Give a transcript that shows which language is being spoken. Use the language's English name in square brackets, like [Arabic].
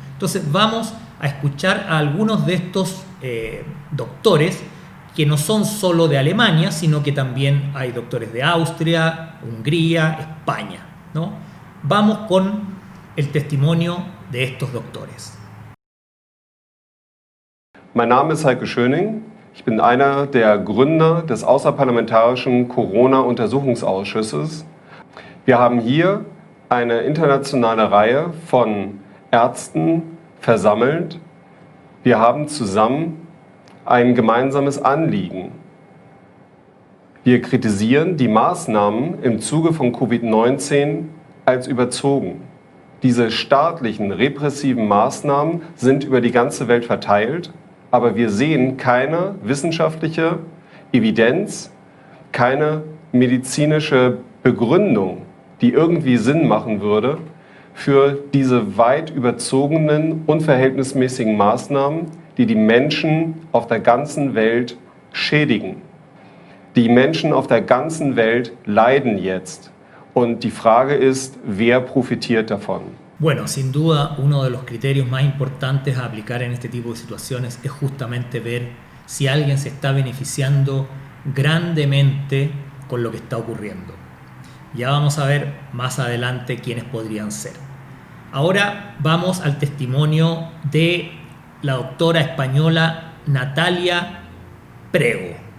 [Spanish] Entonces vamos a escuchar a algunos de estos doctores que no son solo de Alemania, sino que también hay doctores de Austria, Hungría, España, ¿no? Vamos con el testimonio de estos doctores. [German] Mein Name ist Heike Schöning. Ich bin einer der Gründer des außerparlamentarischen Corona-Untersuchungsausschusses. Wir haben hier eine internationale Reihe von Ärzten versammelt. Wir haben zusammen ein gemeinsames Anliegen. Wir kritisieren die Maßnahmen im Zuge von Covid-19 als überzogen. Diese staatlichen, repressiven Maßnahmen sind über die ganze Welt verteilt, aber wir sehen keine wissenschaftliche Evidenz, keine medizinische Begründung, die irgendwie Sinn machen würde für diese weit überzogenen, unverhältnismäßigen Maßnahmen, die die Menschen auf der ganzen Welt schädigen. Die Menschen auf der ganzen Welt leiden jetzt. Und die Frage ist, wer profitiert davon? [Spanish] Bueno, sin duda uno de los criterios más importantes a aplicar en este tipo de situaciones es justamente ver si alguien se está beneficiando grandemente con lo que está ocurriendo. Ya vamos a ver más adelante quiénes podrían ser. Ahora vamos al testimonio de la doctora española Natalia Prego.